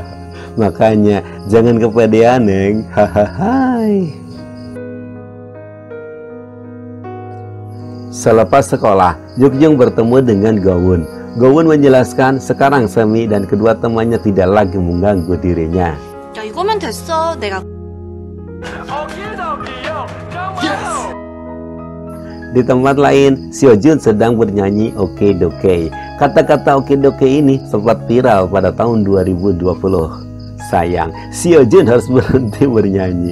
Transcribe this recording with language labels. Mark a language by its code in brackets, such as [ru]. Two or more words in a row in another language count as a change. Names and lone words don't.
[id] Makanya jangan kepedean, Neng. Hahaha. Selepas sekolah, Jukyung bertemu dengan Gowon. Gowon menjelaskan sekarang Semi dan kedua temannya tidak lagi mengganggu dirinya. [ko] 야, 이거면 됐어. 내가 [id] Di tempat lain, Seojun sedang bernyanyi Okedoke. Kata-kata Okedoke ini sempat viral pada tahun 2020. Sayang, Seojun harus berhenti bernyanyi.